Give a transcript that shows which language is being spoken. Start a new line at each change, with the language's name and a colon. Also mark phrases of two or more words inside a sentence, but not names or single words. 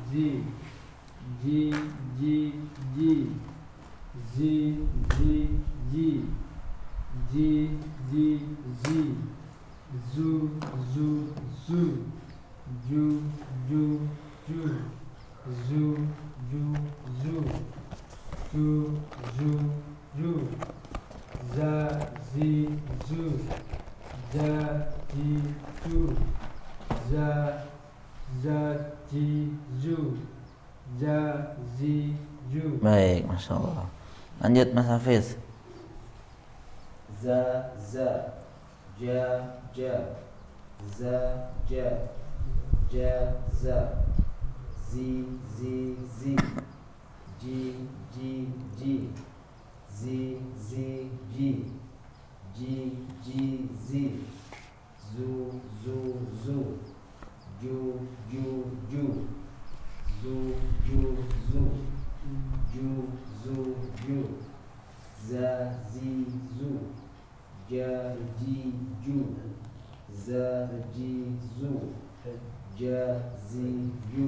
Indonesian: zu, ju, za, zi, zu, ja, ji, ju, za, ji, ju, ja, zi, ju. Baik, Masya Allah. Lanjut Mas Hafiz. Za, ja, za, zi, ji, zu, ju, za, zi, zu, ja, ji, ju, za, ji, zu, ja, zi, ju.